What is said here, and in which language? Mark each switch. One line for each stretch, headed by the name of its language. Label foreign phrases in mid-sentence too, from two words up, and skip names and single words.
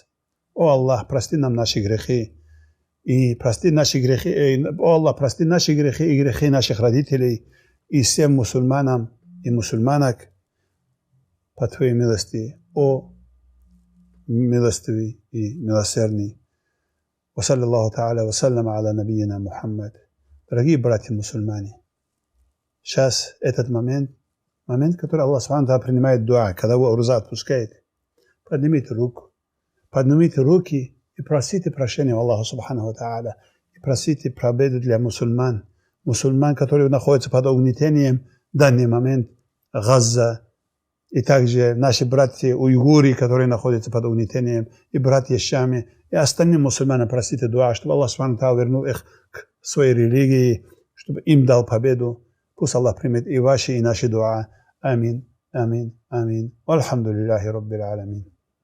Russian: О Аллах, прости нам наши грехи. И прости наши грехи, о Аллах, прости наши грехи и грехи наших родителей и всем мусульманам и мусульманок по Твоей милости, о милостивый и милосердный.
Arabic: وصلى الله تعالى وسلم على نبينا محمد.
Russian: Дорогие братья-мусульмане, сейчас этот момент, который
Arabic: الله سبحانه وتعالى
Russian: принимает дуа, когда вы руза отпускаете, поднимите руки и просите прощения у
Arabic: الله سبحانه وتعالى,
Russian: и просите победу для мусульман, которые находятся под угнетением в данный момент, Газа, и также наши братья уйгуры, которые находятся под угнетением, и братья Шами, и остальным мусульманам просите дуа, чтобы
Arabic: الله سبحانه وتعالى
Russian: вернул их к своей религии, чтобы им дал победу. Пусть Аллах примет и ваши, и наши дуа.
Arabic: آمين، آمين، آمين. والحمد لله رب العالمين.